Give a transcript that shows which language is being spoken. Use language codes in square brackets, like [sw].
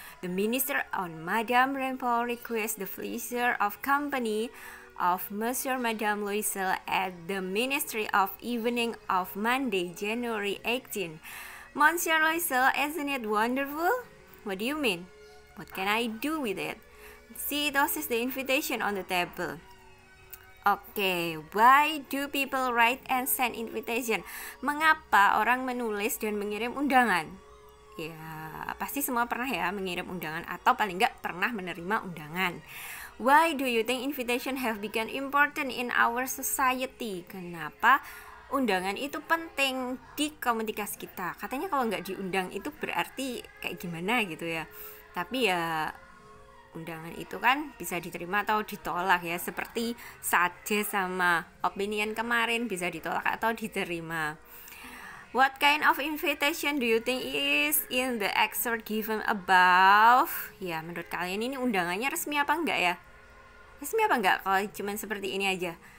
[en] The minister on Madame Rainbow requests the pleasure of company of Monsieur Madame Loisel at the Ministry of Evening of Monday, January 18. Monsieur Loisel, isn't it wonderful? What do you mean? What can I do with it? See, this is the invitation on the table. Okay, why do people write and send invitation? [id] Mengapa orang menulis dan mengirim undangan? Ya, pasti semua pernah ya mengirim undangan atau paling nggak pernah menerima undangan. [en] Why do you think invitation have become important in our society? [id] Kenapa undangan itu penting di komunitas kita? Katanya kalau nggak diundang itu berarti kayak gimana gitu ya. Tapi ya undangan itu kan bisa diterima atau ditolak ya. Seperti saja sama opinion kemarin, bisa ditolak atau diterima. [en] What kind of invitation do you think is in the excerpt given above? [id] Ya, menurut kalian ini undangannya resmi apa enggak ya? Resmi apa enggak kalau cuma seperti ini aja?